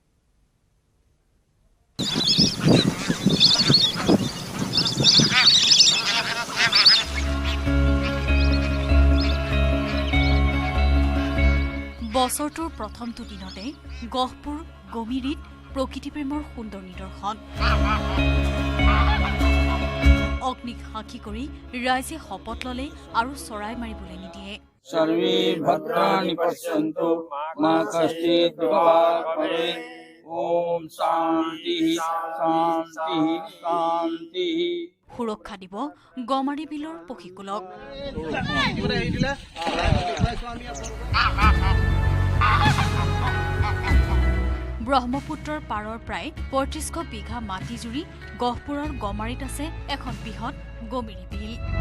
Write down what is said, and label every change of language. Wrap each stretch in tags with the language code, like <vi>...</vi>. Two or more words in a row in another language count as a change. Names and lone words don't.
<as>বছৰটোৰ প্ৰথমটো দিনতে গহপুৰ গমিৰিত প্ৰকৃতিপ্ৰেমৰ সুন্দৰ নিদৰ্শন। অগ্নিক সাক্ষী কৰি ৰাইজে শপত ল'লে আৰু চৰাই মাৰিবলৈ নিদিয়ে।</as> <sa>सर्वे भद्राणि पश्यन्तु मा कश्चित् दुःखात् भवेत् ওম শান্তি শান্তি শান্তি।</sa> <as>সুৰক্ষা দিব গমাৰি বিলৰ পক্ষীকুলক। ব্ৰহ্মপুত্ৰৰ পাৰৰ প্ৰায় ৩৫০০ বিঘা মাটি জুৰি গহপুৰৰ গমাৰিত আছে এখন বৃহৎ গমিৰি বিল।</as>